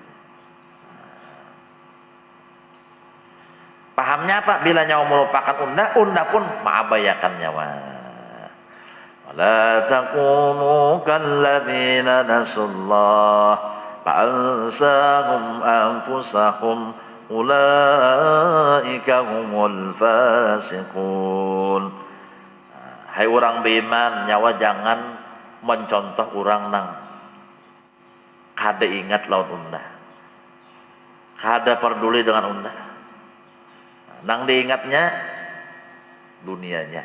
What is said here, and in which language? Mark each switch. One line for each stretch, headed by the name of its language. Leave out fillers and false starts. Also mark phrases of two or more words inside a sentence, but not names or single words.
Banjar: Pahamnya apa? Bila nyawa melupakan unda, unda pun mengabayakan nyawa.
Arabic: ولا تكونوا كالذين نسوا الله فأنساهم أنفسهم أولئك هم الفاسقون.
Banjar: Hai orang beriman, nyawa jangan mencontoh orang nang kada ingat lawan unda, kada peduli dengan unda, nang diingatnya dunianya.